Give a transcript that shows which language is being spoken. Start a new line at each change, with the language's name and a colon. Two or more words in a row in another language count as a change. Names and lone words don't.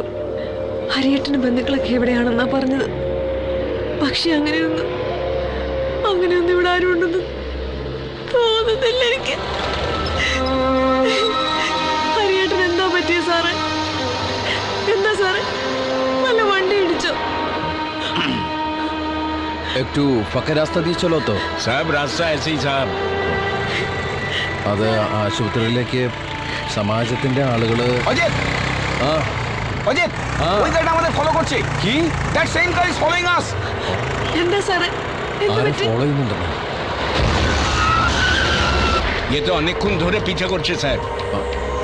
Malayalam: ഹരിയേട്ടന് ബന്ധുക്കളൊക്കെ എവിടെയാണെന്നാ പറഞ്ഞത്. പക്ഷെ അങ്ങനെയൊന്നും ഇവിടെ ആരും ഉണ്ടെന്ന് തോന്നുന്നില്ല എനിക്ക്. ഹരിയേട്ടൻ എന്താ പറ്റിയ സാറേ? എന്താ സാറേ, നല്ല വണ്ടി ഇടിച്ചോ?
Bangla: একটু ফাঁকা রাস্তা দিয়ে চলো তো
Hindi: सब रास्ता ऐसे ही साहब
Malayalam: അത് ആശുപത്രിയിലേക്ക് സമാജത്തിന്റെ ആളുകള്
Bangla: অজিত
Malayalam: ആ
Bangla: অজিত হ্যাঁ। ওই গাড়িটা আমাদের ফলো করছে কি
English: that same car is following us
Malayalam: എന്താ സാറേ എന്ത് ആരെ പറ്റി? ഫോളോ ചെയ്യുന്നുണ്ടെന്ന്
Hindi: ये तो
Bangla: অনেকক্ষণ ধরে পিছে করছে স্যার